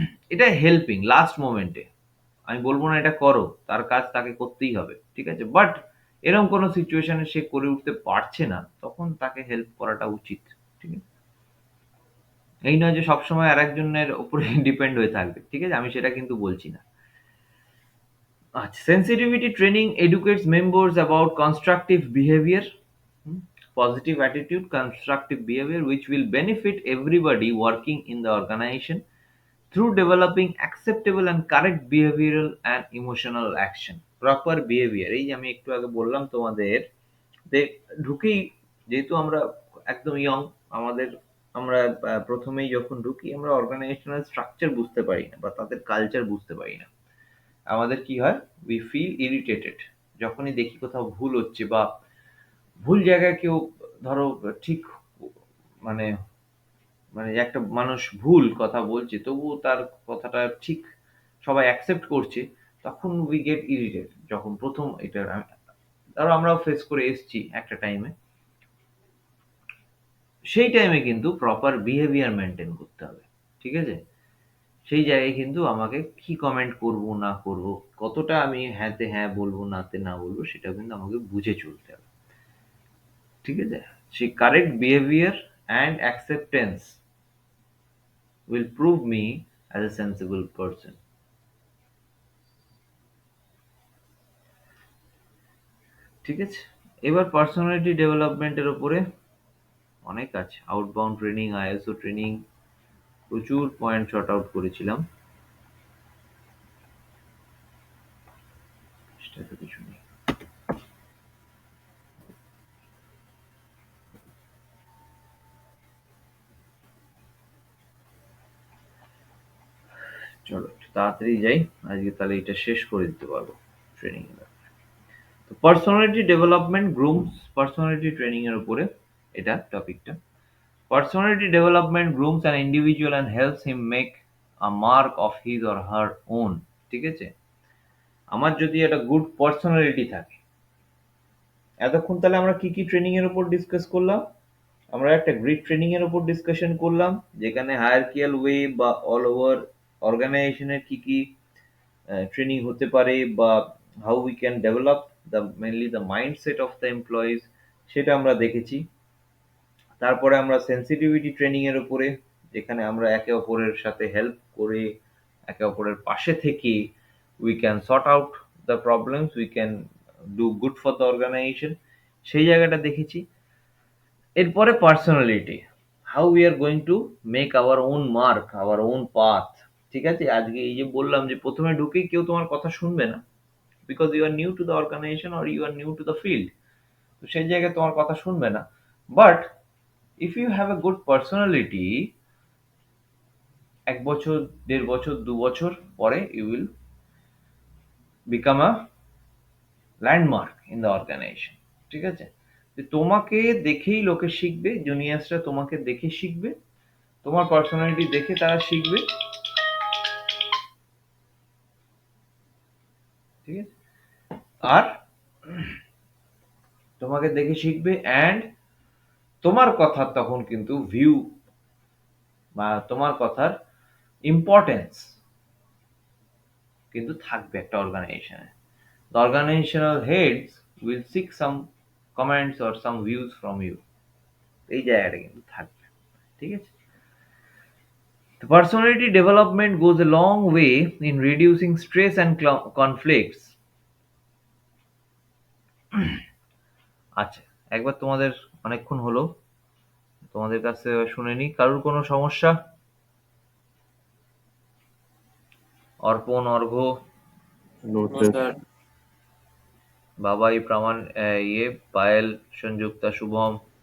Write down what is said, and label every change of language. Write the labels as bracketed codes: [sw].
[bn] এটা helping last মোমেন্টে। আমি বলব না এটা করো, তার কাজ তাকে করতেই হবে। ঠিক আছে? বাট এরকম কোনো সিচুয়েশনে সে করে উঠতে পারছে না, তখন তাকে হেল্প করাটা উচিত। ঠিক আছে? এই নয় যে সবসময় আরেকজনের উপরে ডিপেন্ড হয়ে থাকবে। ঠিক আছে? আমি সেটা কিন্তু বলছি না। [en] আচ্ছা, sensitivity training educates members about constructive behavior, hmm, positive attitude, constructive behavior, which will benefit everybody working in the organization through developing acceptable and correct behavioral and emotional action. Proper behavior, [bn] এই যে আমি একটু আগে বললাম তোমাদের, যে ঢুকেই যেহেতু আমরা একদম ইয়ং, আমাদের আমরা প্রথমেই যখন ঢুকি আমরা অর্গানাইজেশনাল স্ট্রাকচার বুঝতে পারি না বা তাদের কালচার বুঝতে পারি না। আমাদের কি হয়? [en] we feel irritated [bn] যখনই দেখি কোথাও ভুল হচ্ছে বা ভুল জায়গায় কেউ ধরো ঠিক মানে মানে একটা মানুষ ভুল কথা বলছে তবুও তার কথাটা ঠিক সবাই অ্যাকসেপ্ট করছে, তখন [en] We get irritate. [bn] যখন প্রথম এটা ধরো আমরাও ফেস করে এসছি একটা টাইমে, সেই টাইমে কিন্তু প্রপার বিহেভিয়ার মেনটেন করতে হবে। ঠিক আছে? সেই জায়গায় কিন্তু আমাকে কি কমেন্ট করব না করব, কতটা আমি হ্যাঁতে হ্যাঁ বলবো নাতে না বলবো, সেটা কিন্তু আমাকে বুঝে চলতে হবে। ঠিক আছে? [en] সেই correct behaviour and acceptance will prove me as a sensible person. [bn] ঠিক আছে? এবার পার্সোনালিটি ডেভেলপমেন্টের উপরে অনেক আছে। আউটবাউন্ড ট্রেনিং, আইএসও ট্রেনিং, প্রচুর পয়েন্ট শর্ট আউট করেছিলাম। সেটা তো কিছু নেই। চলো একটু তাড়াতাড়ি যাই, আজকে তাহলে এটা শেষ করে দিতে পারবো ট্রেনিং এর। তো personality development grooms personality training এর উপরে এটা টপিকটা। [en] Personality development grooms an individual and helps him make a mark of his or her own. [bn] ঠিক আছে? আমার যদি একটা গুড পার্সোনালিটি থাকে, এতক্ষণ তাহলে আমরা কি কি ট্রেনিং এর উপর ডিসকাস করলাম? আমরা একটা গ্রিড ট্রেনিং এর উপর ডিসকাশন করলাম, যেখানে হায়ারকিয়াল ওয়ে বা অল ওভার অর্গানাইজেশনের কি কি ট্রেনিং হতে পারে, বা [en] how we can develop the mainly the mindset of the employees, [bn] সেটা আমরা দেখেছি। তারপরে আমরা সেন্সিটিভিটি ট্রেনিং এর উপরে, যেখানে আমরা একে অপরের সাথে হেল্প করে, একে অপরের পাশে থেকে [en] we can sort out the problems, we can do good for the organisation, [bn] সেই জায়গাটা দেখেছি। [en] এরপরে personality, how we are going to make our own mark, our own path. [bn] ঠিক আছে? আজকে এই যে বললাম যে প্রথমে ঢুকেই কেউ তোমার কথা শুনবে না, [en] Because you are new to the organisation or you are new to the field. [bn] তো সেই জায়গায় তোমার কথা শুনবে না। [en] but if you have a good personality, [bn] 1 বছর, 1.5 বছর, 2 বছর পরে [en] you will become a landmark in the organization. [bn] ঠিক আছে? যে তোমাকে দেখেই লোকে শিখবে, জুনিয়র্সরা তোমাকে দেখে শিখবে, তোমার পার্সোনালিটি দেখে তারা শিখবে। ঠিক আছে? আর তোমাকে দেখে শিখবে, অ্যান্ড তোমার কথার তখন কিন্তু ভিউ বা তোমার কথার ইম্পর্টেন্স কিন্তু থাকবে একটা অর্গানাইজেশনে। [en] The organizational heads will seek some comments or some views from you. [bn] এই জায়গাটা কিন্তু থাকবে। ঠিক আছে? [en] The personality development goes a long way in reducing stress and conflicts. [bn] আচ্ছা, একবার তোমাদের অনেকক্ষণ হলো, তোমাদের কাছে শুনে নি, কারোর কোনো সমস্যা? অর্পণ, অর্ঘ্য, [en] No, no sir. Sir. [bn] বাবাই, প্রামাণ, পায়েল, সংযুক্তা, শুভম?